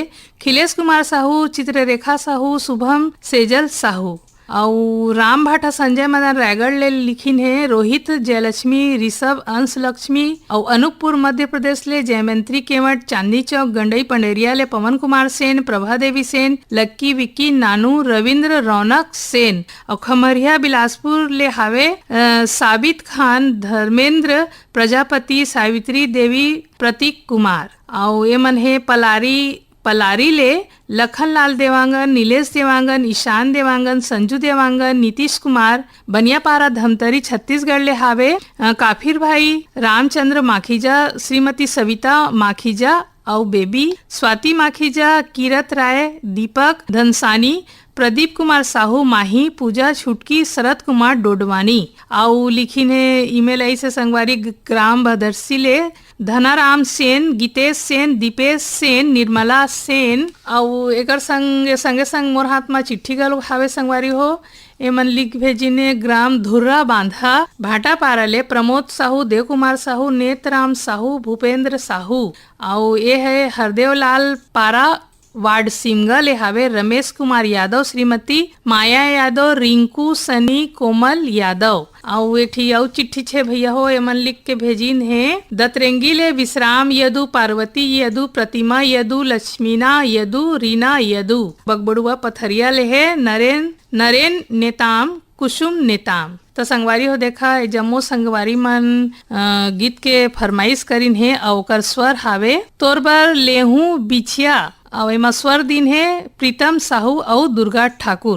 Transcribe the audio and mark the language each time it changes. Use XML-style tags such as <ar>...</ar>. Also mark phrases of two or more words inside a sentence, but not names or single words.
<hne>खिलेश कुमार साहू, चित्ररेखा साहू, शुभम सेजल साहू और राम भाटा संजय मदन रायगढ़ ले लिखिन है रोहित जयलक्ष्मी, ऋषभ, अंश लक्ष्मी और अनूपपुर मध्य प्रदेश ले जयमंत्री केवट, चांदनी चौक गंडई पंडेरिया ले पवन कुमार सेन, प्रभा देवी सेन, लक्की विक्की, नानू, रविंद्र, रौनक सेन और खमरिया बिलासपुर ले हावे साबित खान, धर्मेंद्र प्रजापति, सावित्री देवी, प्रतीक कुमार और ये मन है पलारी ले लखनलाल देवांगन, नीलेश देवांगन, ईशान देवांगन, संजू देवांगन, नीतीश कुमार, बनियापारा धमतरी छत्तीसगढ़ ले हावे काफिर भाई, रामचंद्र माखीजा, श्रीमती सविता माखीजा और बेबी, स्वाति माखीजा, कीरत राय, दीपक धनसानी, प्रदीप कुमार साहू माही, पूजा छुटकी, शरद कुमार डोडवानी और लिखिन है</hne> <en>email ID</en> <hne>से संगवारी ग्राम भदरसी ले धनाराम सेन, गीतेश सेन, दीपेश सेन, निर्मला सेन और एकर संगे संग मोर हाथ में चिट्ठी गल हावे संगवारी हो एमन लिख भेजिने ग्राम धुर्रा बांधा भाटापारा ले प्रमोद साहू, देव कुमार साहू, नेतराम साहू, भूपेंद्र साहू और ये है हरदेव लाल पारा वार्ड सिमगा ले हावे रमेश कुमार यादव, श्रीमती माया यादव, रिंकू, सनी, कोमल यादव और एठी और चिट्ठी छे भैया हो एमन लिख के भेजिन है दतरेंगी ले विश्राम यदु, पार्वती यदु, प्रतिमा यदु, लक्ष्मीना यदु, रीना यदु, बगबड़ुआ पथरिया ले है नरेन नेताम, कुसुम नेताम। तो संगवारी हो देखा जम्मो संगवारी मन गीत के फरमाइश करिन है और ओकर स्वर हावे तोर बर लेहू बिछिया और एमा स्वर दिन है प्रीतम साहू और दुर्गा ठाकुर।</hne>